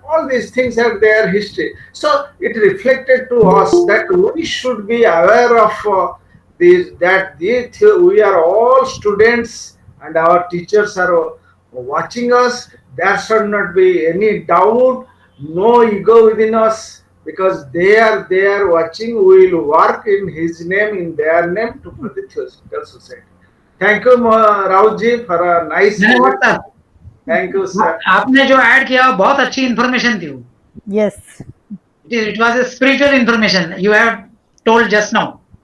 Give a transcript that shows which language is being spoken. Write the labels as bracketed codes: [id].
[en] All these things have their history. So it reflected to us that we should be aware of we are all students and our teachers are watching us. There should not be any doubt, no ego within us, because they are watching. We will work in his name, in their name, to put the Theosophical Society. Thank you, Rautji, for a nice. Thank you, sir. [hi] आपने जो add किया बहुत अच्छी information थी वो. [en] Yes. It was a spiritual information you have told just now.